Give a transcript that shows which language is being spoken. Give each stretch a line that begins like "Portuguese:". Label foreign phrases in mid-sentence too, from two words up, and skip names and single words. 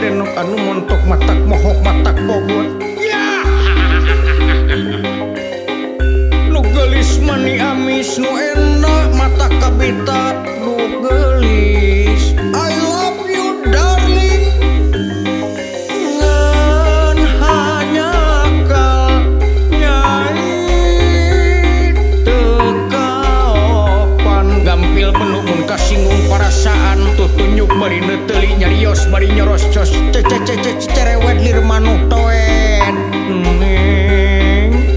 Sundanese: anu montok matak mohok matak bobot ya nu geulis mani amis nu enak mata kabitat nu geulis
English: I love you darling
Sundanese: ngan hanya kal nyai tekaopan gampil penuh mun kasinggung perasaan tutunyuk bari neuteuli nyarios bari nyoros cos cerewet lir manuk toet neng